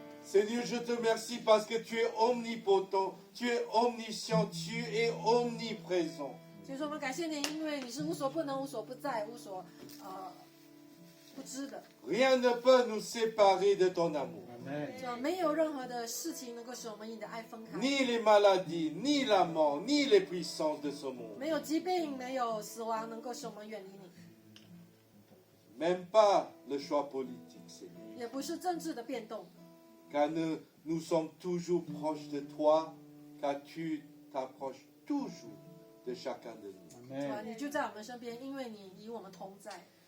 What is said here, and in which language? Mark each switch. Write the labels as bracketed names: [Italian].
[French] Seigneur, je te remercie parce que tu es omnipotent, tu es omniscient, tu es omniprésent. [Chinese] 所以说，我们感谢你，因为你是无所不能、无所不在、无所不知的。 [French] Rien ne peut nous séparer de ton amour. [Chinese] 是吧？没有任何的事情能够使我们与你的爱分开。 [French] Ni les maladies, ni la mort, ni les puissances de ce monde. [Chinese] 没有疾病，没有死亡能够使我们远离你， [French] Même pas le choix politique, Seigneur. [Chinese] 也不是政治的变动。 [French] Car nous sommes toujours proches de toi, car tu t'approches toujours de chacun de nous. [Chinese] 是吧？你就在我们身边，因为你与我们同在。